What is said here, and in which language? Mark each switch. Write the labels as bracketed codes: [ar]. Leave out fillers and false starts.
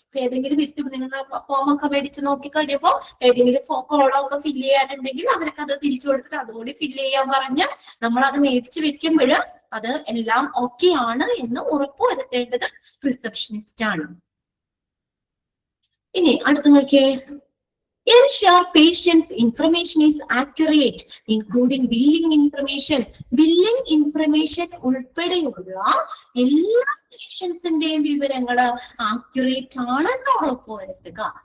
[ml] ഏതെങ്കിലും വിട്ടു നിങ്ങൾ ഫോം ഒക്കെ മേടിച്ച് നോക്കി കഴിയുമ്പോ ഏതെങ്കിലും കോളമൊക്കെ ഫില്ല് ചെയ്യാനുണ്ടെങ്കിൽ അവർക്ക് അത് തിരിച്ചു കൊടുത്തിട്ട് അതുകൂടി ഫില്ല് ചെയ്യാൻ പറഞ്ഞ് നമ്മൾ അത് മേടിച്ച് വെക്കുമ്പോൾ അത് എല്ലാം ഓക്കെ ആണ് എന്ന് ഉറപ്പുവരുത്തേണ്ടത് റിസപ്ഷനിസ്റ്റ് ആണ്. ഇനി അടുത്ത് നോക്കിയേ. [en] Ensure patient's information is accurate, including billing information. [ml] Billing information ഉൾപ്പെടെയുള്ള എല്ലാ പേഷ്യൻസിന്റെയും വിവരങ്ങൾ ആക്യുറേറ്റ് ആണെന്ന് ഉറപ്പുവരുത്തുക.